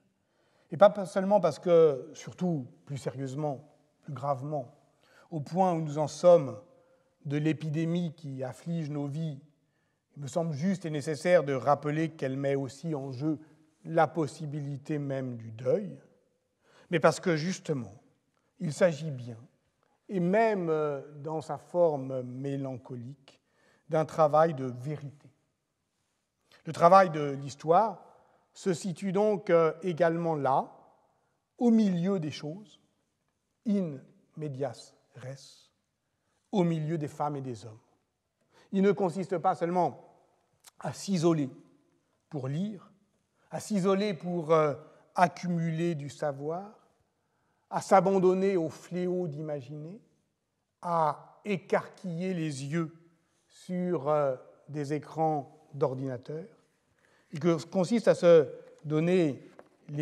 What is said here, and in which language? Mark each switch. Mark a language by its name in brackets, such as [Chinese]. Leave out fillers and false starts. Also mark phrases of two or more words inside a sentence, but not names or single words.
[French] Et pas seulement parce que, surtout plus sérieusement, plus gravement, au point où nous en sommes de l'épidémie qui afflige nos vies, il me semble juste et nécessaire de rappeler qu'elle met aussi en jeu la possibilité même du deuil, mais parce que justement, il s'agit bien, et même dans sa forme mélancolique, d'un travail de vérité. Le travail de l'histoire se situe donc également là, au milieu des choses, [Latin] in medias res, [French] au milieu des femmes et des hommes. Il ne consiste pas seulement à s'isoler pour lire, à s'isoler pour accumuler du savoir, à s'abandonner au fléau d'imaginer, à écarquiller les yeux sur des écrans d'ordinateur, et que consiste à se donner les